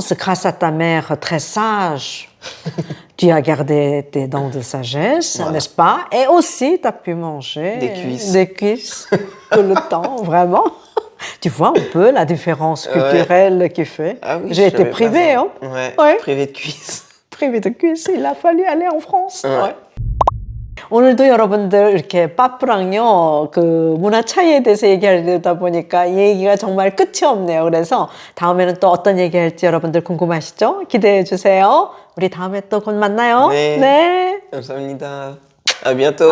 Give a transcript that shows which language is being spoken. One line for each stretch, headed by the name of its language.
French: C'est grâce à ta mère très sage. Tu as gardé tes dents de sagesse, n'est-ce pas? Et aussi, tu as pu manger des cuisses tout le temps, vraiment. Tu vois un peu la différence culturelle qu'il fait. Ah oui, j'ai été privée, hein? Privée de cuisses. Privée de cuisses, il a fallu aller en France.
Korean: 오늘도 여러분들 이렇게 빠뿌랑요 그 문화 차이에 대해서 얘기하다 보니까 이 얘기가 정말 끝이 없네요. 그래서 다음에는 또 어떤 얘기할지 여러분들 궁금하시죠? 기대해 주세요. 우리 다음에 또 곧 만나요. 네. 감사합니다.
French: À bientôt.